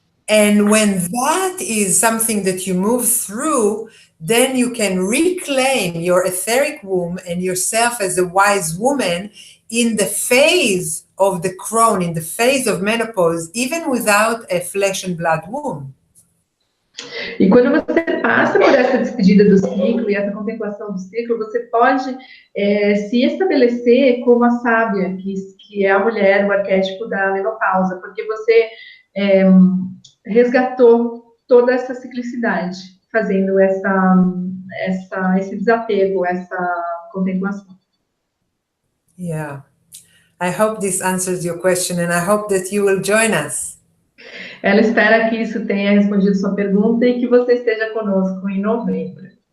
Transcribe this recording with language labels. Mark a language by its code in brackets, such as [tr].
[en] And when that is something that you move through, then you can reclaim your etheric womb and yourself as a wise woman in the phase of the crone, in the phase of menopause, even without a flesh and blood womb. [pt] E quando você passa por essa despedida do ciclo e essa contemplação do ciclo, você pode se estabelecer como a sábia, que é a mulher, o arquétipo da menopausa, porque você resgatou toda essa ciclicidade, fazendo esse desapego, essa contemplação. [en] Yeah. I hope this answers your question, and I hope that you will join us. [pt] Ela espera que isso tenha respondido sua pergunta e que você esteja conosco em novembro.